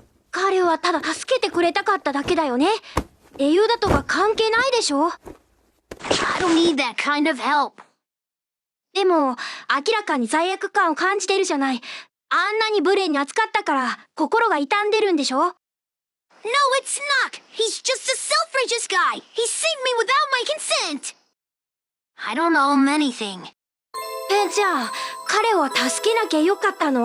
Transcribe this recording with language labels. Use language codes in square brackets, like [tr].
[ja] 彼はただ助けてくれたかっただけだよね。英雄だとか関係ないでしょ。 [en] I don't need that kind of help. [ja] でも、明らかに罪悪感を感じてるじゃない。あんなに無礼に扱ったから心が痛んでるんでしょ。 [en] No, it's not! He's just a self-righteous guy! He saved me without my consent! I don't owe him anything. [ja] じゃあ、彼を助けなきゃよかったの？